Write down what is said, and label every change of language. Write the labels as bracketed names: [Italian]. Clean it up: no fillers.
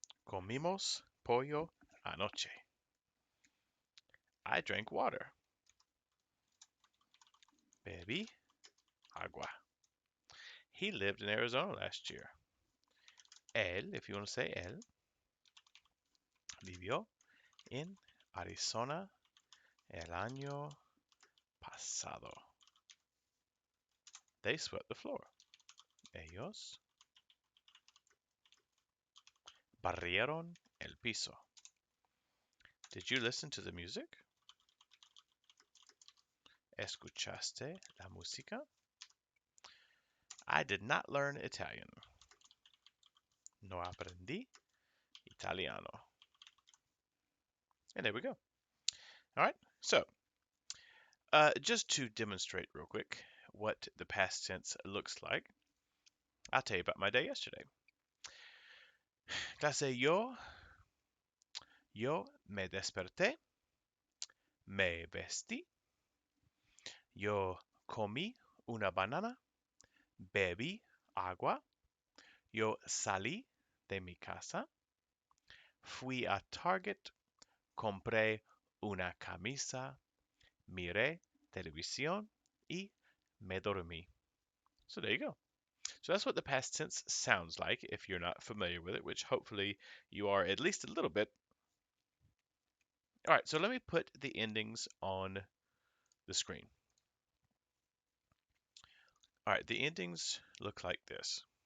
[Spanish] Comimos pollo anoche. [English] I drank water. [Spanish] Bebí agua. [English] He lived in Arizona last year. [Spanish] Él, [English] if you want to say [Spanish] él, vivió en Arizona el año pasado. [English] They swept the floor. [Spanish] Ellos barrieron el piso. [English] Did you listen to the music? [Spanish] ¿Escuchaste la música? [English] I did not learn Italian. [Spanish] No aprendí italiano. [English] And there we go. All right. So, just to demonstrate real quick what the past tense looks like, I'll tell you about my day yesterday. [Spanish] Clase, yo me desperté, me vestí, yo comí una banana, bebí agua, yo salí de mi casa, fui a Target, compré una camisa, miré televisión y me dormí. [English] So there you go. So that's what the past tense sounds like if you're not familiar with it, which hopefully you are at least a little bit. All right, so let me put the endings on the screen. All right, the endings look like this.